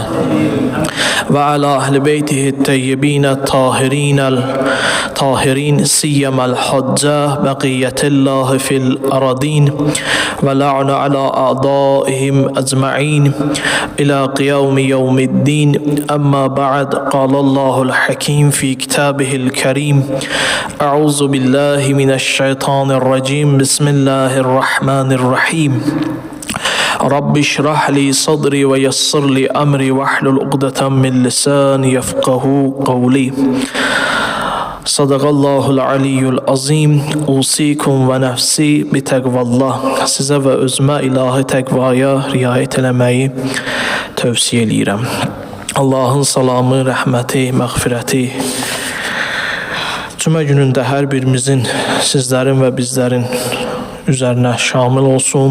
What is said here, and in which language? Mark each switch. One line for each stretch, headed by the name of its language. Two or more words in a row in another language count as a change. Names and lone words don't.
Arabic: وعلى أهل بيته الطيبين الطاهرين سيما الحجة بقية الله في الأرضين واللعنة على أعدائهم أجمعين إلى قيام يوم الدين. أما بعد قال الله الحكيم في كتابه الكريم. أعوذ بالله من الشيطان الرجيم. بسم الله الرحمن الرحيم. رب اشرح لي صدري ويسر لي أمري واحلل عقدة من لساني يفقهوا قولي. صدق الله العلي العظيم. أوصيكم ونفسي بتقوى الله.
Azerbaijani: Sizə və özümə ilahi təqvaya riayət eləməyi tövsiyə eləyirəm. Allahın salamı, rəhməti, məğfirəti cümə günündə hər birimizin, sizlərin və bizlərin üzərinə şamil olsun.